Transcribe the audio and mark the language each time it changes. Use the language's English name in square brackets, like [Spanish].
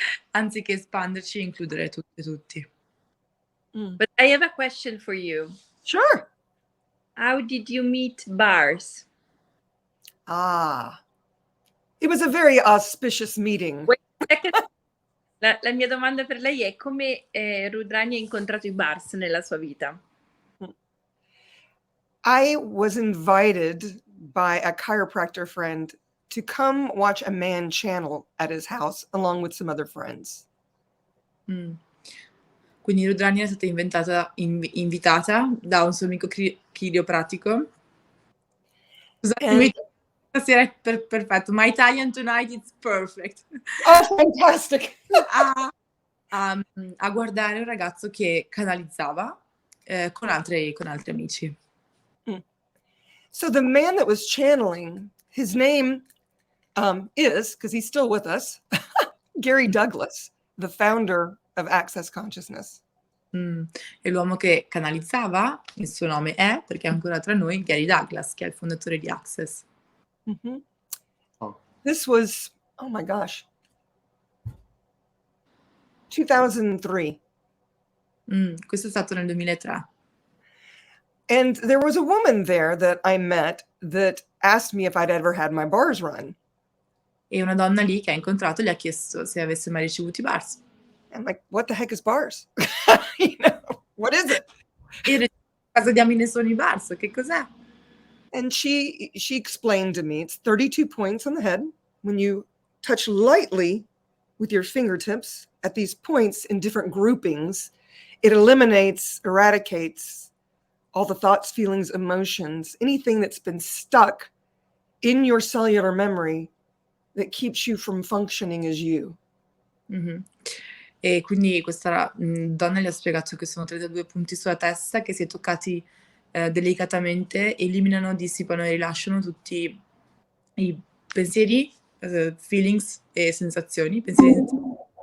[Italian] Anziché espanderci e includere tutti. [English] But I have a question for you. Sure. How did you meet Bars? It was a very auspicious meeting. [Italian] La mia domanda per lei è come Rudrani ha incontrato i Bars nella sua vita? [English] I was invited by a chiropractor friend to come watch a man channel at his house along with some other friends. Mm. [Italian] Quindi Rudrani è stata invitata da un suo amico chiropratico. Scusate, stasera è perfetto. [English] My Italian tonight is perfect. Oh, fantastic. [Italian] A guardare un ragazzo che canalizzava con altri amici. [English] So the man that was channeling, his name is, because he's still with us, Gary Douglas, the founder of Access Consciousness. [Italian] E l'uomo che canalizzava, il suo nome è, perché è ancora tra noi, Gary Douglas, che è il fondatore di Access. Mm-hmm. Oh. [English] This was, oh my gosh, 2003. [Italian] Questo è stato nel 2003. [English] And there was a woman there that I met that asked me if I'd ever had my bars run. [Italian] E una donna lì che ha incontrato gli ha chiesto se avesse mai ricevuto i bars. [English] I'm like, what the heck is bars? What is it? [Italian] E cosa diamine sono i bars? Che cos'è? [English] And she explained to me, it's 32 points on the head. When you touch lightly with your fingertips at these points in different groupings, it eradicates all the thoughts, feelings, emotions, anything that's been stuck in your cellular memory that keeps you from functioning as you. Mm-hmm. [Italian] E quindi questa donna gli ha spiegato che sono 32 punti sulla testa che, se toccati delicatamente, eliminano, dissipano e rilasciano tutti i pensieri, feelings e sensazioni, pensieri e sensazioni.